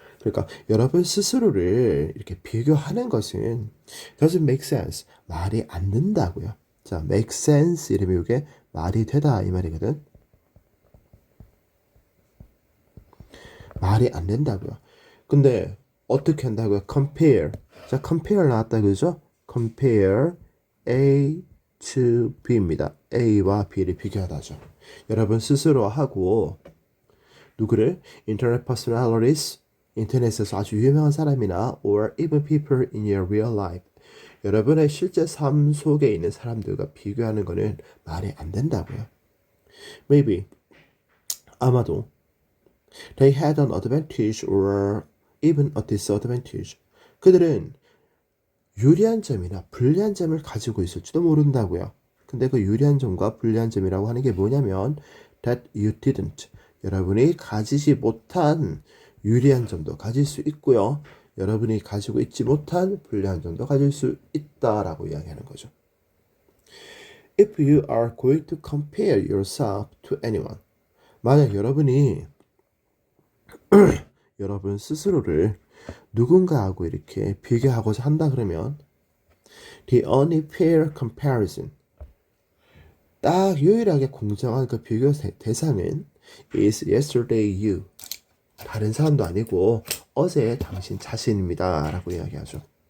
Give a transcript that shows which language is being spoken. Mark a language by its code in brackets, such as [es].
[ko] 그러니까 여러분 스스로를 이렇게 비교하는 것은 [en] doesn't make sense. [ko] 말이 안 된다고요. 자, make sense 이러면 이게 말이 되다 이 말이거든. 말이 안 된다고요. 근데 어떻게 한다고요? compare. 자, compare 나왔다 그죠? [en] compare A to B입니다. [ko] A와 B를 비교하다죠. 여러분 스스로 하고 누구를? [en] Internet personalities, [ko] 인터넷에서 아주 유명한 사람이나 [en] or even people in your real life. [ko] 여러분의 실제 삶 속에 있는 사람들과 비교하는 것은 말이 안 된다고요. [en] Maybe, [ko] 아마도 [en] they had an advantage or even a disadvantage. [ko] 그들은 유리한 점이나 불리한 점을 가지고 있을지도 모른다고요. 근데 그 유리한 점과 불리한 점이라고 하는 게 뭐냐면 [en] that you didn't. [ko] 여러분이 가지지 못한 유리한 점도 가질 수 있고요. 여러분이 가지고 있지 못한 불리한 점도 가질 수 있다라고 이야기하는 거죠. [en] If you are going to compare yourself to anyone. [ko] 만약 여러분이 여러분 스스로를 누군가하고 이렇게 비교하고자 한다 그러면 [en] the only fair comparison [ko] 딱 유일하게 공정한 그 비교 대상은 [en] is yesterday you [ko] 다른 사람도 아니고 어제 당신 자신입니다 라고 이야기하죠.